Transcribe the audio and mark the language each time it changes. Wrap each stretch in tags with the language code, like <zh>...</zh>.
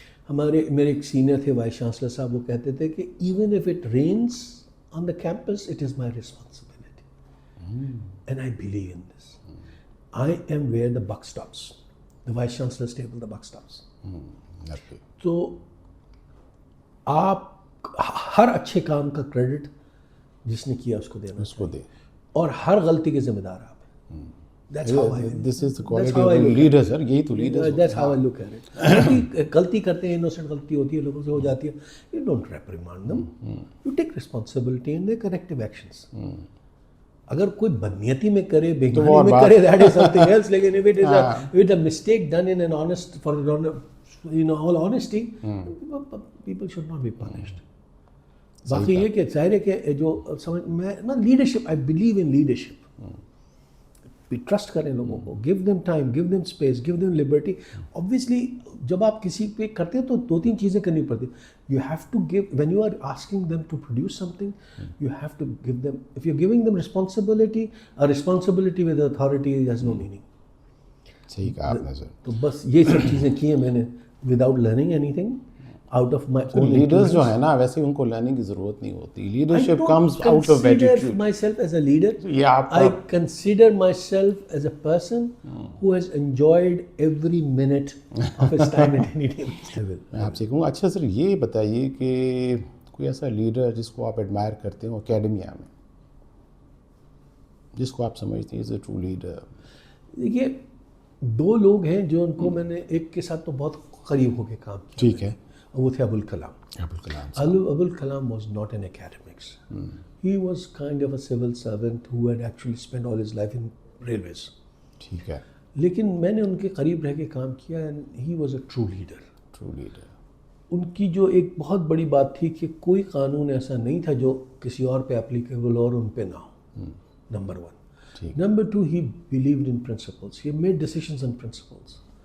<ur>میرے ایک سینئر تھے وائس چانسلر صاحب, وہ کہتے تھے کہ</ur> <en>even if it rains on the campus, it is my responsibility. And I believe in this. I am where the buck stops. The vice chancellor's table, the buck stops.</en> <ur>تو آپ ہر اچھے کام کا credit جس نے کیا اس کو دینا, اس کو دے, اور ہر غلطی کے ذمہ دار آپ ہیں.</ur> <en>That's how I this is the quality of a leader, sir.</en> <ur>یہی تو leader.</ur> <en>That's how I look at it.</en> <ur>غلطی کرتے ہیں, انوسنٹ غلطی ہوتی ہے, لوگوں سے ہو جاتی ہے.</ur> <en>You don't reprimand them. You take responsibility and take corrective actions.</en> <ur>اگر کوئی بدنیتی میں کرے, بےگانی میں کرے,</ur> <en>that is something else. لیکن if it is a mistake done in an honest, for all honesty, people should not be punished.</en> <ur>باقی یہ کہ ظاہر ہے کہ جو سمجھ میں نا leadership,</ur> <en>I believe in leadership. Trust</en> <ur>کریں لوگوں کو,</ur> <en>Give them time, give them space, give them liberty.</en> <ur>Obviously جب آپ کسی پہ کرتے ہیں تو 2-3 چیزیں کرنی پڑتی.</ur> <en>You have to give, when you are asking them to produce something, you have to give them, if you giving them responsibility, responsibility with authority has no meaning.</en> <ur>صحیح کہا آپ نے سر. تو بس یہ سب چیزیں کی ہیں میں نے</ur> <en>Without learning anything out of my own.</en> <ur>Leaders جو ہیں نا, ویسے ان کو لرننگ کی ضرورت نہیں ہوتی.</ur> <en>Leadership comes out of attitude. I don't consider myself as a leader. I consider myself as a person who has enjoyed every minute of his time at any day.</en> <ur>میں آپ سے کہوں, اچھا سر یہ بتائیے کہ کوئی ایسا لیڈر جس کو آپ ایڈمائر کرتے ہوں اکیڈمیا میں, جس کو آپ سمجھتے ہیں</ur> <en>Is a true leader.</en> <ur>دیکھیے 2 لوگ ہیں جو ان کو میں نے, ایک کے ساتھ تو بہت قریب ہو کے کام کیا. ٹھیک ہے, وہ تھے Abul Kalam.</ur> <en>Abul Kalam was not in academics. He was kind of a civil servant who had actually spent all his life in railways.</en> <ur>ٹھیک ہے, لیکن میں نے ان کے قریب رہ کے کام کیا,</ur> <en>and he was a true leader.</en> <ur>ان کی جو ایک بہت بڑی بات تھی کہ کوئی قانون ایسا نہیں تھا جو کسی اور پہ اپلیکیبل اور ان پہ نہ ہو. Number 1.</ur> <en>Number 2, he believed in principles. He made decisions on principles.</en>